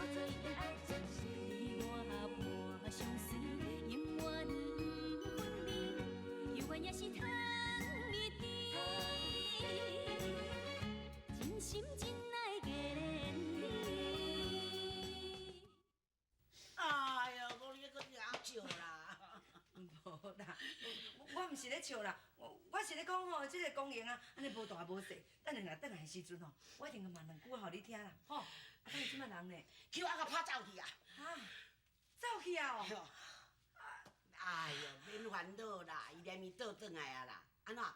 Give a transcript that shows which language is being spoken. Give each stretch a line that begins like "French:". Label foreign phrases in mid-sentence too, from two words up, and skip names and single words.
Min Nan Chinese: 你我伴相随，永远不分离，永远也是糖蜜甜，真心真爱给连理。哎呀，我你搁遐笑啦！无啦，我毋是咧笑啦，我是咧讲吼，即个公园啊，安尼无大无细，等下若转来的时阵吼，我一定要骂两句互你听啦，吼。啊，等你即摆人呢？叫我甲拍走去啊！哈，走去啊哎呦，哎呦，免烦恼啦，伊连伊倒转来啊啦。安怎？